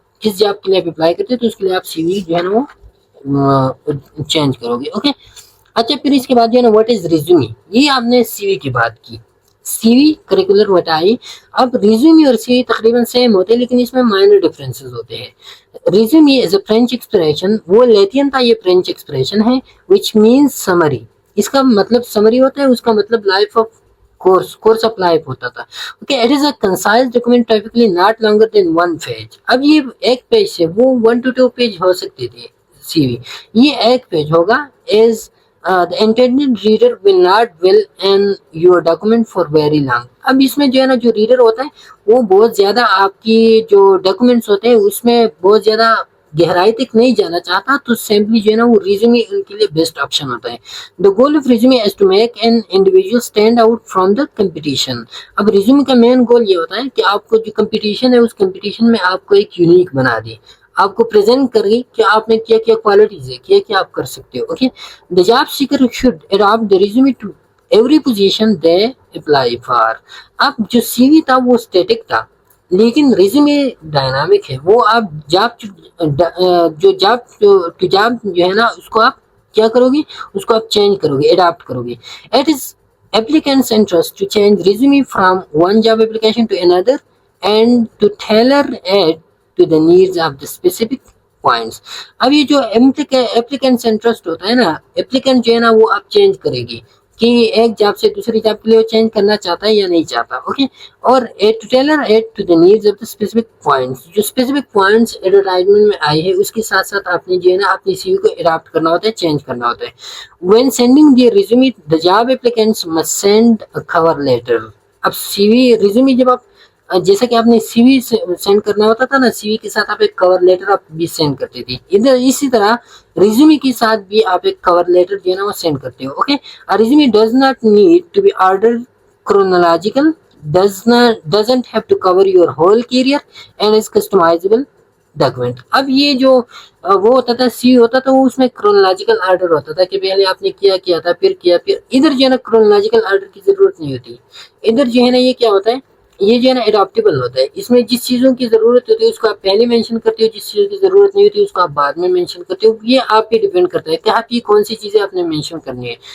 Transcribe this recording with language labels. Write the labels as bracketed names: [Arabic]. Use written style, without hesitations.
[Urdu] جس جاب کے لیے آپ اپلائی کرتے ہو تو اس کے لیے آپ سی وی جو ہے نا وہ چینج کرو گے. اوکے, اچھا, پھر اس کے بعد جو ہے نا [English] what is resume, [Urdu] یہ آپ نے سی وی کی بات کی, سی وی کریکولر وٹائی. اب ریزیومی اور سی وی تقریباً سیم ہوتے ہیں, لیکن اس میں مائنر ڈفرینسز ہوتے ہیں. [English] resume is a French expression, [Urdu] وہ لیٹین تھا, یہ فرینچ ایکسپریشن ہے, [English] Which means summary. [Urdu] اس کا مطلب سمری ہوتا ہے, اس کا مطلب life of course of life ہوتا تھا. [English] Okay, it is a concise document typically not longer than 1 page. [Urdu] اب یہ ایک پیج سے وہ 1 to 2 پیج ہو سکتے تھے سی وی, یہ ایک پیج ہوگا. [English] As the intended reader will not dwell in your document for very long. [Urdu] اب اس میں جو ہے نا جو ریڈر ہوتا ہے وہ بہت زیادہ آپ کی جو ڈاکومنٹس ہوتے ہیں اس میں بہت زیادہ گہرائی تک نہیں جانا چاہتا, تو سمپلی جو ہے نا وہ ریزیومی ان کے لیے بیسٹ آپشن ہوتا ہے. [English] The goal of resume is to make an individual stand out from the competition. [Urdu] اب ریزیومی کا مین گول یہ ہوتا ہے کہ آپ کو جو کمپٹیشن ہے اس کمپٹیشن میں آپ کو ایک یونیک بنا دے, آپ کو پریزنٹ کر گئی کہ آپ نے کیا کیا کوالٹیز ہے, کیا کیا آپ کر سکتے ہو. [English] Okay, the job seeker should adapt the resume to every position they apply for. [Urdu] اب جو سی وی تھا وہ اسٹیٹک تھا, لیکن ریزیومی ڈائنامک ہے, وہ آپ جاب ٹو جاب جو ہے نا اس کو آپ کیا کرو گے, اس کو آپ چینج کرو گے, اڈاپٹ کرو گے. [English] It is applicants' interest to change resume from one job application to another and to tailor it to the needs of the specific points. [Urdu] اب یہ جو applicants' interest ہوتا ہے نا, applicant جو ہے نا وہ آپ چینج کرے گی کہ ایک جاب سے دوسری جاب کے لیے وہ چینج کرنا چاہتا ہے یا نہیں چاہتا. [English] Okay, اور to tailor it to the needs of the specific points. [Urdu] جو specific points ایڈورٹائزمنٹ میں آئی ہے اس کے ساتھ ساتھ آپ نے جو ہے نا اپنی سی وی کو اڈاپٹ کرنا ہوتا ہے, چینج کرنا ہوتا ہے. [English] When sending the resume, the job applicants must send a cover letter. [Urdu] اب سی وی ریزیومی جب آپ جیسا کہ آپ نے سی وی سینڈ کرنا ہوتا تھا نا, سی وی کے ساتھ آپ ایک کور لیٹر آپ بھی سینڈ کرتے تھے, ادھر اسی طرح ریزیومی کے ساتھ بھی آپ ایک کور لیٹر جو ہے نا وہ سینڈ کرتے ہو. [English] Okay, resume does not need to be order chronological, doesn't have to cover your whole career and is customizable document. [Urdu] اب یہ جو وہ ہوتا تھا سی ہوتا تھا وہ اس میں کرونالوجیکل آرڈر ہوتا تھا کہ پہلے آپ نے کیا تھا پھر کیا, پھر ادھر جو ہے نا کرونالوجیکل آرڈر کی ضرورت نہیں ہوتی. ادھر جو ہے نا یہ کیا ہوتا ہے, یہ جو ہے نا اڈاپٹیبل ہوتا ہے. اس میں جس چیزوں کی ضرورت ہوتی ہے اس کو آپ پہلے مینشن کرتے ہو, جس چیزوں کی ضرورت نہیں ہوتی اس کو آپ بعد میں مینشن کرتے ہو. یہ آپ پہ ڈیپینڈ کرتا ہے کہ آپ کی کون سی چیزیں آپ نے مینشن کرنی ہے.